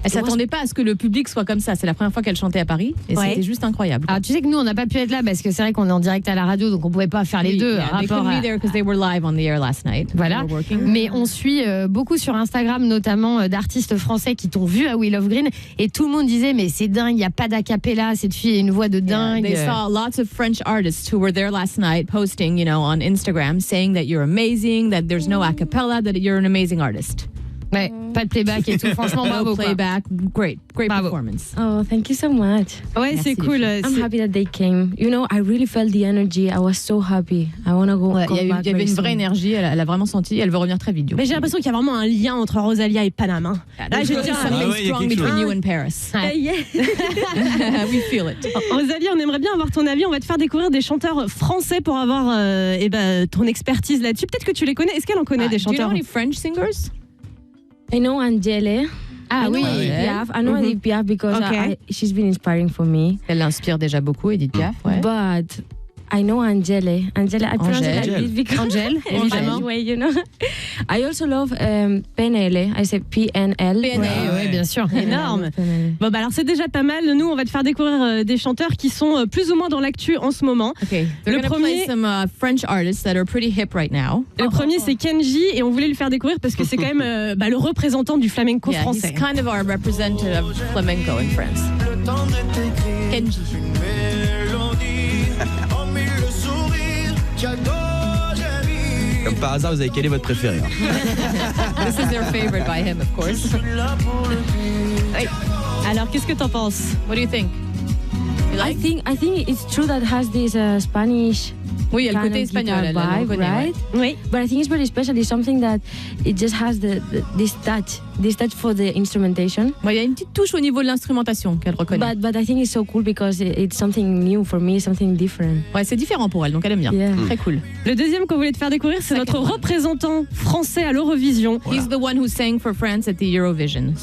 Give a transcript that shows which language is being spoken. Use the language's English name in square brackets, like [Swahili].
[French] Elle s'attendait pas à ce que le public soit comme ça. C'est la première fois qu'elle chantait à Paris et c'était juste incroyable. Alors tu sais que nous on n'a pas pu être là parce que c'est vrai qu'on est en direct à la radio donc on pouvait pas faire les deux. [English] They couldn't be there because they were live on the air last night. [French] Voilà. Mais on suit beaucoup sur Instagram notamment d'artistes français qui t'ont vu à We Love Green et tout le monde disait mais c'est dingue, il y a pas d'acapella, cette fille a une voix de dingue. They saw lots of French artists who were there last night posting, on Instagram saying that you're amazing, that there's no acapella, that you're an amazing artist. Ouais, pas de playback et tout. Franchement, bravo. [English] Playback, great performance. Oh, thank you so much. [French] Ouais, Merci c'est cool. [English] I'm happy that they came. I really felt the energy. I was so happy. I want to go. [French] Il y avait une vraie énergie. Elle a vraiment senti. Elle veut revenir très vite. Mais j'ai l'impression qu'il y a vraiment un lien entre Rosalia et Paname. Hein. Là, je tiens [English] something strong between you and Paris. We feel it. [French] Rosalia, on aimerait bien avoir ton avis. On va te faire découvrir des chanteurs français pour avoir ton expertise là-dessus. Peut-être que tu les connais. Est-ce qu'elle en connaît des chanteurs? [English] Do you know any French singers? I know Angèle. [French] Ah oui. Piaf. [English] I know Edith Piaf because she's been inspiring for me. [French] Elle l'inspire déjà beaucoup, Edith Piaf. Ouais. [English] But I know Angèle. I pronounce it like this because [French] Angèle, évidemment. [English] Way, I also love PNL. I say PNL. [French] Oui, bien sûr. Énorme. Bon, alors c'est déjà pas mal. Nous, on va te faire découvrir des chanteurs qui sont plus ou moins dans l'actu en ce moment. [English] Okay. [French] Le premier, [English] play some French artists that are pretty hip right now. [French] Le premier, c'est Kenji, et on voulait le faire découvrir parce que c'est quand même le représentant du flamenco français. [English] He's kind of our representative of flamenco in France. [French] Kenji. Comme par hasard, vous avez quel est votre préféré? [English] This is their favorite by him, of course. [French] Alors, qu'est-ce que t'en penses? [English] What do you think? I think it's true that has this Spanish. [French] Oui, il y a le côté espagnol, [English] vibe, right? [French] Oui. [English] But I think it's very special. It's something that it just has this touch for the instrumentation. [French] Il y a une petite touche au niveau de l'instrumentation qu'elle reconnaît. [English] But I think it's so cool because it's something new for me, something different. [French] Ouais, c'est différent pour elle, donc elle aime bien. [English] Yeah. [French] Très cool. Le deuxième qu'on voulait te faire découvrir, c'est notre représentant français à l'Eurovision. Voilà. [English] He's the one who sang for France at the Eurovision.